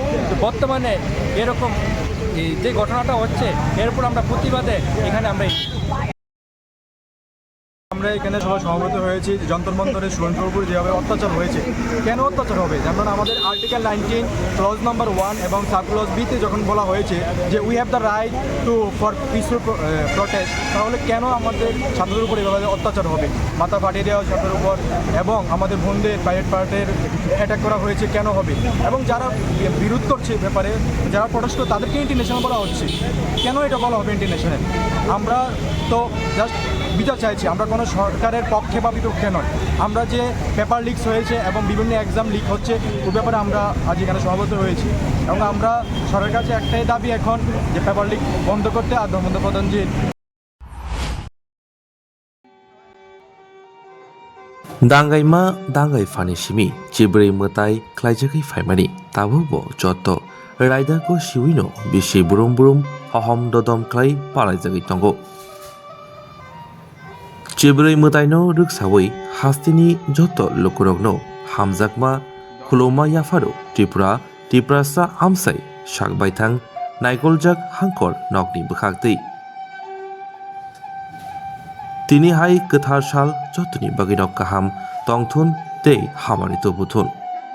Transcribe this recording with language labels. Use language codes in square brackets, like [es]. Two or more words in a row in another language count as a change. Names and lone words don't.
[bn] তো বর্তমানে এরকম যে ঘটনাটা হচ্ছে, এর উপর আমরা প্রতিবাদে এখানে আমরা এখানে সবাই সমবেত হয়েছি যন্তর মন্তরের স্টুডেন্টের উপর যেভাবে অত্যাচার হয়েছে। কেন অত্যাচার হবে? যেমন আমাদের আর্টিকেল 19 [en] clause number [bn] 1 এবং [en] sub clause [bn] বিতে যখন বলা হয়েছে যে [en] we have the right to for peaceful protest, [bn] তাহলে কেন আমাদের ছাত্রদের উপর এভাবে অত্যাচার হবে? মাথা ফাটিয়ে দেওয়া ছাত্রের উপর, এবং আমাদের বোনদের [en] private part's [bn] অ্যাটাক করা হয়েছে কেন হবে? এবং যারা বিরোধ করছে ব্যাপারে, যারা প্রটেস্ট করে তাদেরকে ইন্টারন্যাশনাল বলা হচ্ছে, কেন এটা বলা হবে ইন্টারন্যাশনাল? আমরা তো জাস্ট বিচার চাইছি, আমরা কোনো সরকারের পক্ষে বা বিপক্ষে নয়। আমরা যে [en] paper leaks [bn] হয়েছে এবং বিভিন্ন [en] exam leak [bn] হচ্ছে, ওই ব্যাপারে আমরা আজ এখানে সমবেত হয়েছি, এবং আমরা সরকারের কাছে একটাই দাবি এখন যে [en] paper leak [bn] বন্ধ করতে, আর ধর্মেন্দ্র প্রধানজি [trp] दांगाइमा दांगाइ फानि सिमि चिब्रै मोताइ ख्लाइजाखै फाइमानि ताबुबो जत राइदाखौ सिविनो बिसि बुरुम बुरुम हहम ददम ख्लाइ पालाइजाखै तंगो चिब्रै मोताइनो रुकसावै हास्तिनि जत लोकरगनो हामजाकमा खुलौमा याफारो त्रिपुरासा आमसाइ साकबायथां नाइकलजाक हांकर नकनि बोखागतै তিনি হাই गोथार साल जतनि बागिनक गाहाम तंथुन तै हामारितो बुथुन